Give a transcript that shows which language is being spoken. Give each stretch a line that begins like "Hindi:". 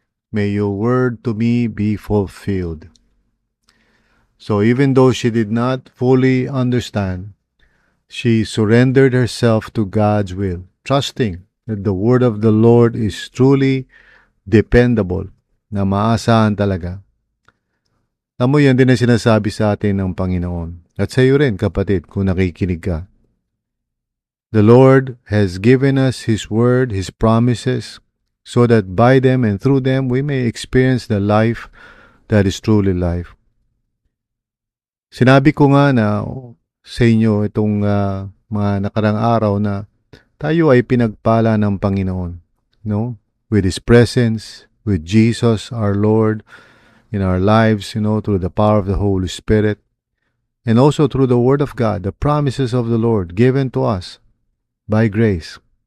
English: May your word to me be fulfilled. So, even though she did not fully understand, she surrendered herself to God's will, trusting that the word of the Lord is truly dependable,
Filipino: na maasahan talaga. Tamo yan din ang sinasabi sa atin ng Panginoon. At sa iyo rin, kapatid, kung nakikinig ka.
English: The Lord has given us His word, His promises, so that by them and through them we may experience the life that is truly life.
Filipino: Sinabi ko nga na sa inyo itong mga nakarang araw na tayo ay pinagpala ng Panginoon,
English: with His presence, with Jesus, our Lord, in our lives, through the power of the Holy Spirit, and also through the Word of God, the promises of the Lord given to us by grace.